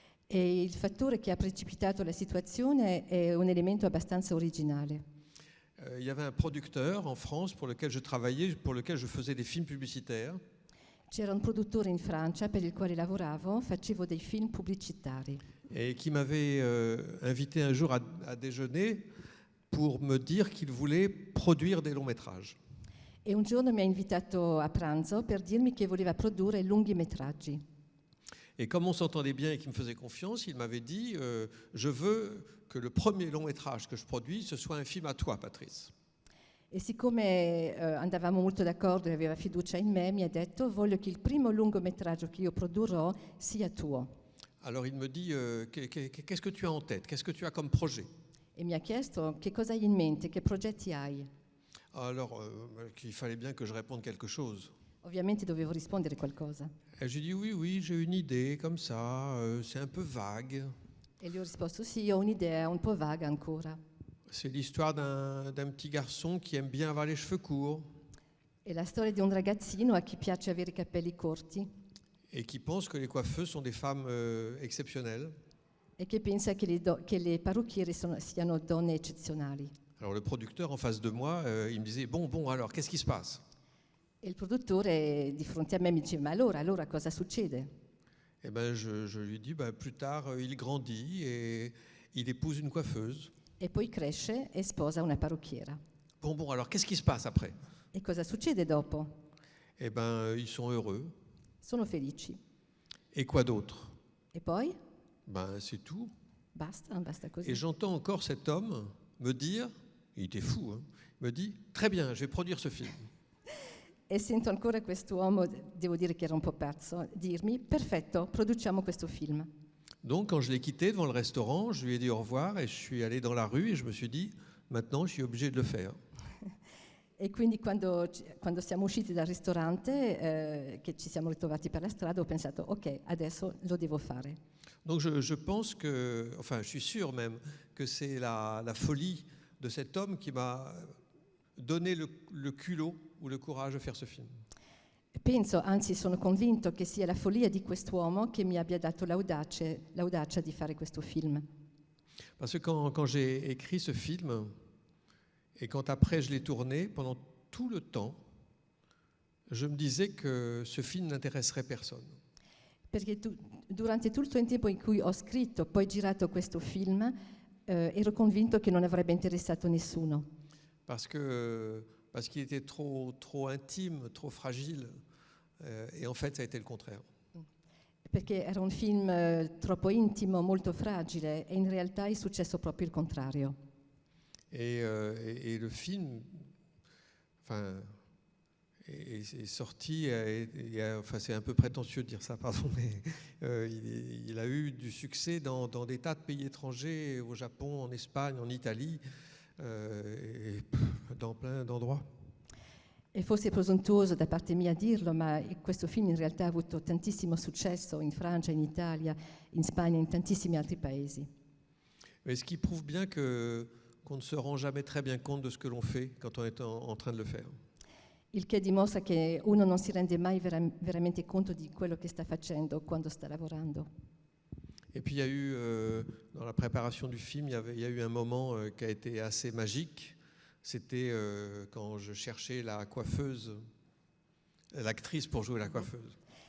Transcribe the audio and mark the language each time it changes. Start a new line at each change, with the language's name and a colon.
Italian: E il fattore che ha precipitato la situazione è un elemento abbastanza originale.
French: Il y avait un producteur en France pour lequel je travaillais, pour lequel je faisais des films publicitaires.
Italian: C'era un produttore in Francia per il quale lavoravo, facevo dei film pubblicitari.
French: et qui m'avait invité un jour à déjeuner pour me dire qu'il voulait produire des longs métrages.
Italian: E un giorno mi ha invitato a pranzo per dirmi che voleva produrre lunghi metraggi.
French: Et comme on s'entendait bien et qu'il me faisait confiance, il m'avait dit je veux que le premier long métrage que je produis, ce soit un film à toi, Patrice.
Italian: E siccome andavamo molto d'accordo e aveva fiducia in me, mi ha detto: voglio che il primo lungometraggio che io produrrò sia tuo.
French: Alors il me dit qu'est-ce que tu as en tête? Qu'est-ce que tu as comme projet?
Italian: E mi ha chiesto: che cosa hai in mente, che progetti hai?
French: Alors qu'il fallait bien que je réponde quelque chose.
Italian: Ovviamente dovevo rispondere qualcosa.
French: Et j'ai dit oui, j'ai une idée comme ça, c'est un peu vague.
Italian: E gli ho risposto: sì, ho un'idea un po' vaga ancora.
French: C'est l'histoire d'un petit garçon qui aime bien avoir les cheveux courts
Italian: È la storia di un ragazzino a chi piace avere i capelli corti
French: et qui pense que les coiffeuses sont des femmes exceptionnelles.
Italian: e che pensa che le parrucchiere siano donne eccezionali.
French: Alors le producteur en face de moi, il me disait bon, alors qu'est-ce qui se passe?
Italian: E il produttore di fronte a me mi diceva: ma allora cosa succede?
French: Eh ben je lui dis plus tard il grandit et il épouse une coiffeuse.
Italian: E poi cresce e sposa una parrucchiera.
French: Bon, alors qu'est-ce qui se passe après?
Italian: E cosa succede dopo?
French: Eh ben ils sont heureux.
Italian: Sono felici.
French: Et quoi d'autre?
Italian: E poi?
French: C'est tout.
Italian: Basta così.
French: Et j'entends encore cet homme me dire, il était fou, hein, me dit très bien, je vais produire ce film.
Italian: E sento ancora quest'uomo, devo dire che era un po' pazzo, dirmi: perfetto, produciamo questo film.
French: Donc quand je l'ai quitté devant le restaurant, je lui ai dit au revoir et je suis allé dans la rue et je me suis dit maintenant je suis obligé de le faire.
Italian: E quindi quando siamo usciti dal ristorante, che ci siamo ritrovati per la strada, ho pensato: ok, adesso lo devo fare.
French: Donc je pense que, enfin je suis sûr même que c'est la folie de cet homme qui m'a donné le culot ou le courage de faire ce film.
Italian: Penso, anzi sono convinto che sia la follia di quest'uomo che mi abbia dato l'audacia di fare questo film.
French: Parce que quand j'ai écrit ce film et quand après je l'ai tourné, pendant tout le temps, je me disais que ce film n'intéresserait personne.
Italian: Perché durante tutto il tempo in cui ho scritto, poi girato questo film, ero convinto che non avrebbe interessato nessuno.
French: Parce qu'il était trop intime, trop fragile. Et en fait, ça a été le contraire.
Italian: Perché era un film troppo intimo, molto fragile, e in realtà è successo proprio il contrario.
French: Et le film, enfin, est sorti, enfin c'est un peu prétentieux de dire ça, pardon, mais il a eu du succès dans des tas de pays étrangers, au Japon, en Espagne, en Italie, et dans plein d'endroits.
Italian: E forse è presuntuoso da parte mia dirlo, ma questo film in realtà ha avuto tantissimo successo in Francia, in Italia, in Spagna, in tantissimi altri paesi.
French: Mais ce qui prouve bien qu'on ne se rend jamais très bien compte de ce que l'on fait quand on est en train de le faire.
Italian: Il che dimostra che uno non si rende mai veramente conto di quello che sta facendo quando sta lavorando.
French: Et puis il y a eu, dans la préparation du film, il y a eu un moment qui a été assez magique. C'était quand je cherchais la coiffeuse, l'actrice pour jouer la coiffeuse.